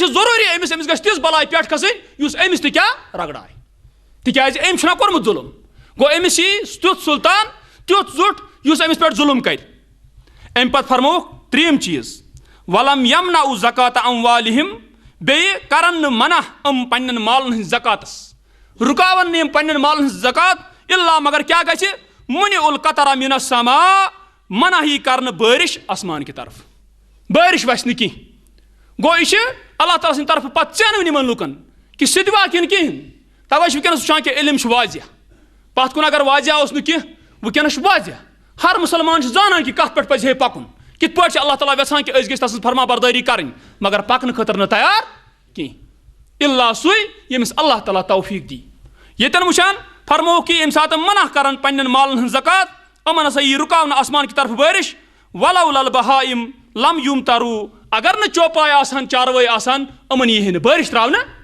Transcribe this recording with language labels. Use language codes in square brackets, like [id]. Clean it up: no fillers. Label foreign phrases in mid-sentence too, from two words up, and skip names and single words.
[ks] ضروٗری أمِس گژھِ تِژھ بلاے پٮ۪ٹھ کھسٕنۍ یُس أمِس تہِ کیٛاہ رگڑایہِ تِکیٛازِ أمۍ چھُنہ کوٚرمُت ظُلم گوٚو أمِس یی تیُتھ سُلطان تیُتھ زُٹھ یُس أمِس پٮ۪ٹھ ظُلم کرِ امہِ پتہٕ فرمووُکھ ترٛیٚیِم چیٖز [ar] ولم یمنعوا زکات اموالہم [ks] بیٚیہِ کرن نہٕ منع پننٮ۪ن مالن ہٕنٛدۍ زکاتس رُکاون نہٕ یِم پننٮ۪ن مالن ہٕنٛز زکات الا مگر کیٛاہ گژھِ [ar] منع القطر من السماء [ks] منع یی کرنہٕ بٲرِش آسمان کہِ طرفہٕ بٲرِش وسہِ نہٕ کینٛہہ گوٚو یہِ چھِ اللہ تعالیٰ سٕنٛدِ طرفہٕ پتہٕ ژینوٕنۍ یِمن لُکن کہ سُہ دِوا کِنہٕ کِہینۍ توے چھِ وٕنکیٚنس وٕچھان کہ علم چھُ واضح پتھ کُن اگر واضح اوس نہٕ کینٛہہ وٕنکیٚنس چھُ واضح ہر مُسلمان چھُ زانان کہ کتھ پٮ۪ٹھ پزِ ہے پکُن کِتھ پٲٹھۍ چھِ اللہ تعالیٰ یژھان کہ أسۍ گٔژھۍ تسٕنٛز فرما بردٲری کرٕنۍ مگر پکنہٕ خٲطرٕ نہٕ تیار کینٛہہ الا سُے ییٚمِس اللہ تعالیٰ توفیٖق دی ییٚتٮ۪ن وٕچھان فرمووُکھ کہ ییٚمہِ ساتہٕ منع کرن پننٮ۪ن مالن ہٕنٛز زکات یِمن ہسا یی رُکاونہٕ آسمان کہِ طرفہٕ بٲرِش [ar] ولو البہائم لم یمطروا [ks] اگر نہٕ چوپاے آسہن چاروٲے آسان یِمن یی ہے نہٕ بٲرِش تراونہٕ